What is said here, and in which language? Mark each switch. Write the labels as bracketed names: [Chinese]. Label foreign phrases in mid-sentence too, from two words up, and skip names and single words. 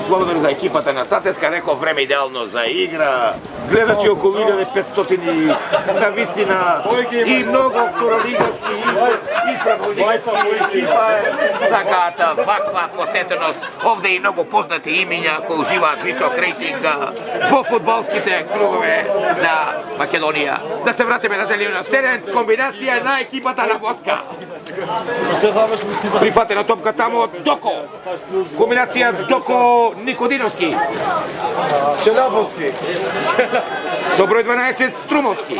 [Macedonian] Слободен за екипата на Сатеска, реков време идеално за игра. Гледачи околу 1500 на вистина и многу второлигашки и прволигашки екипа сакаат ваква посетеност. Овде и многу познати имиња кои уживаат висок рейтинг учинка по фудбалските кругови на Македонија. Да се вратиме на зелениот терен, комбинација на екипата на Воска. Прифатена топка таму од Доко. Комбинација Доко Никодиновски. Челябовски. Со број 12 Струмовски.